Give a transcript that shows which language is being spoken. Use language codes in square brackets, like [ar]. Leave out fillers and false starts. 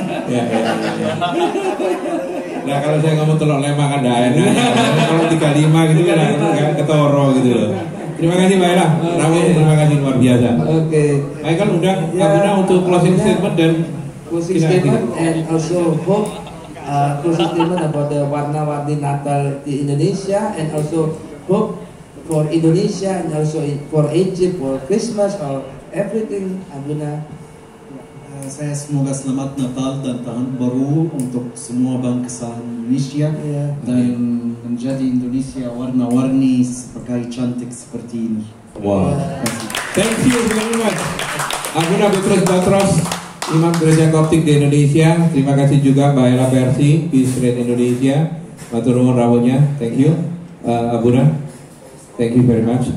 [id] Ya. Nah kalau saya ngomong telok lema kan dah enak. Kalau 35 gitu kan ketoro gitu loh. Terima kasih Mbak Ella. Terima kasih luar biasa. Oke. Michael undang Abuna untuk closing statement dan [en] closing statement and also hope closing statement about the [id] warna-warni Natal di Indonesia [en] and also hope for Indonesia and also for Egypt for Christmas or everything. [id] Abuna. Saya semoga selamat Natal dan tahun baru untuk semua bangsa Indonesia dan menjadi Indonesia warna-warni sebagai cantik seperti ini. [en] Wow. Thank you very much. Abuna Petrus Batros, [id] Imam Gereja Koptik di Indonesia. Terima kasih juga Mbak Ella Versi, Peace Train Indonesia. [jv] Matur nuwun rawuhnya. [en] Thank you. Abuna, thank you very much.